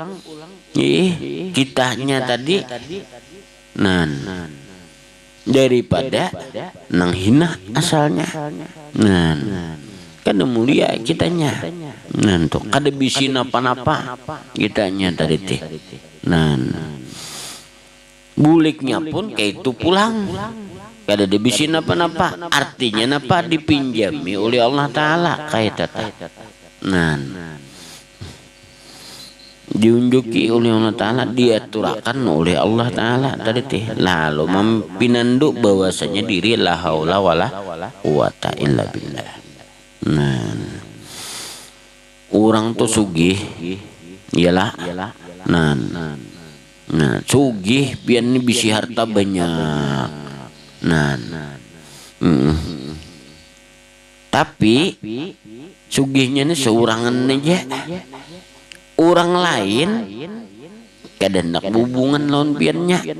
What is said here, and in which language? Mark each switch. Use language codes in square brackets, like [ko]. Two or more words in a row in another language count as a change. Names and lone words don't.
[bjn] kitanya tadi nan daripada nang hina asalnya nan kada mulia kitanya nan tuh kada bisi napa-napa kitanya tadi teh nan buliknya pun kayak itu pulang kada dibisi napa-napa, artinya napa dipinjami oleh Allah Ta'ala kayak tata. Nah diunjuki oleh Allah Ta'ala, diaturakan oleh Allah Ta'ala tadi teh, lalu mempinanduk bahwasanya diri [ar] la haula wala quwata illa billah. [bjn] Nah orang tuh sugih iyalah, nah sugih pian ini bisi harta banyak. Nah, tapi sugihnya ini seurangan aja, orang lain kada nak hubungan lawan piannya.